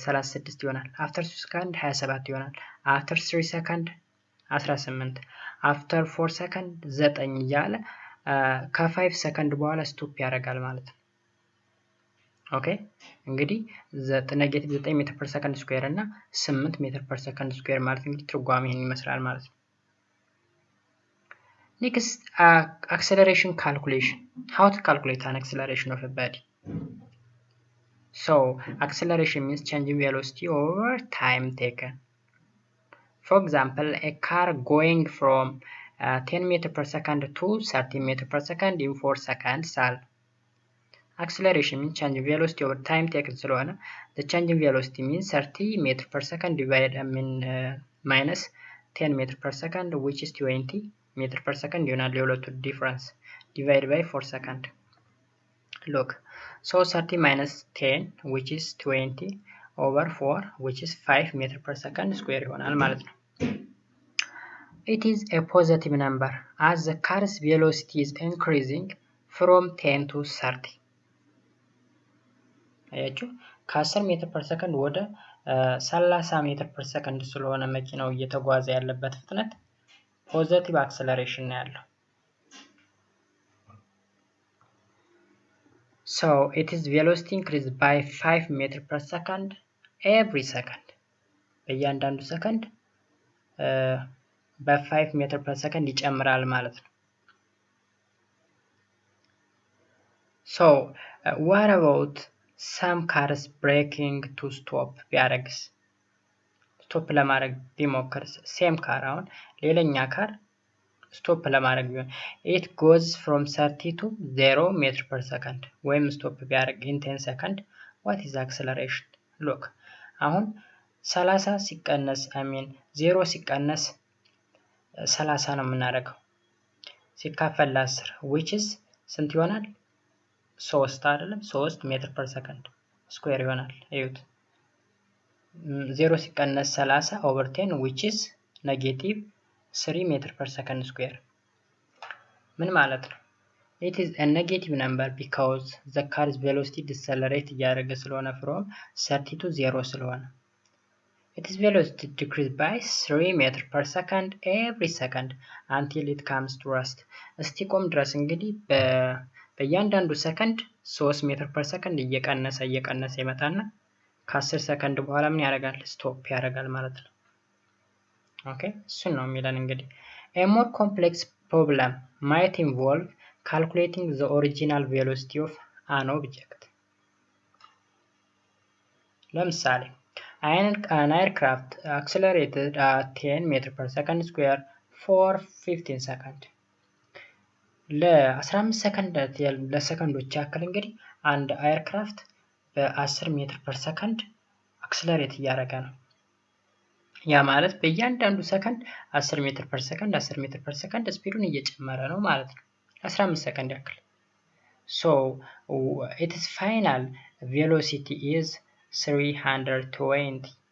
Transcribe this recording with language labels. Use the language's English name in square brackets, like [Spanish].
[Amharic] 36 ይሆናል። after 2 ሰከንድ 27 ይሆናል። after 3 ሰከንድ 18 after 4 ሰከንድ 9 እያለ ከ5 ሰከንድ በኋላ ስቶፕ ያደርጋል ማለት ነው። ኦኬ እንግዲህ ኔጌቲቭ 9 ሜትር ፐር ሰከንድ ስኩዌር እና 8 ሜትር ፐር ሰከንድ ስኩዌር ማለት እንግዲህ ትርጓሜ ይሄን ይመስላል ማለት ነው። ኔክስት acceleration calculation. [English] How to calculate an acceleration of a body? So acceleration means changing velocity over time taken. For example, a car going from 10 meter per second to 30 meter per second in 4 seconds. Acceleration means changing velocity over time taken ስለሆነ the changing velocity means 30 meter per second divided minus 10 meter per second which is 20 meter per second [Amharic] ይሆናል የሁለቱ ዲፍረንስ [English] divided by 4 second. Look, so 30 minus 10 which is 20 over 4 which is 5 meter per second square [Amharic] ይሆናል ማለት ነው። [English] It is a positive number as the car's velocity is increasing from 10 to 30. [Amharic] አያችሁ ከ10 ሜትር ፐር ሰከንድ ወደ 30 ሜትር ፐር ሰከንድ ስለሆነ መኪናው እየተጓዘ ያለበት ፍጥነት ፖዚቲቭ አክሰለሬሽን ነው ያለው። [English] So it is velocity increased by 5 meter per second every second. [Amharic] በእያንዳንዱ ሰከንድ በ5 ሜትር ፐር ሰከንድ ይጨምራል ማለት ነው። [English] So what about some cars braking to stop [Amharic] ቢያደርግስ? ስቶፕ ለማድረግ ቢሞክርስ? ሴም ካር አሁን ሌላኛ ካር ስቶፕ ለማድረግ ቢሆን [English] it goes from 30 to 0 meter per second [Amharic] ወይም ስቶፕ ቢያደርግ [English] in 10 second what is acceleration? [Amharic] Look አሁን 30 ሲቀነስ 0 ሲቀነስ 30 ነው የምናደርገው ሲካፈል ለ10 [English] which is [Amharic] ስንት ይሆናል? 3 አይደለም 3 ሜትር ፐር ሰከንድ ስኩዌር ይሆናል። እዩት 0 ሲቀነስ 30 over 10 which is negative 3 ሜትር ፐር ሰከንድ ስኩዌር ምን ማለት ነው? [English] It is a negative number because the car's velocity decelerate [Amharic] እያደረገ ስለሆነ [English] from 30 to 0 ስለሆነ its velocity decreased by 3 meter per second every second until it comes to rest. [Amharic] እስቲቆም ድረስ እንግዲህ በእያንዳንዱ ሰከንድ 3 ሜትር ፐር ሰከንድ እየቀነሰ ይመጣና ከ10 ሰከንድ በኋላ ምን ያደርጋል? ስቶፕ ያደርጋል ማለት ነው። ኦኬ እሱን ነው የሚለን እንግዲህ [English] a more complex problem might involve calculating the original velocity of an object. ለምሳሌ an aircraft accelerated at 10 meters per second square for 15 seconds [Amharic] ለ15 ሰከንዳት ለሰከንዶች ያክል እንግዲህ አንድ ኤርክራፍት በ10 ሜትር ፐር ሰከንድ አክሰለሬት እያደረገ ነው። ያ ማለት በእያንዳንዱ ሰከንድ 10 ሜትር ፐር ሰከንድ 10 ሜትር ፐር ሰከንድ ስፒዱን እየጨመረ ነው ማለት ነው። 15 ሰከንድ ያክል። [English] So its final velocity is 320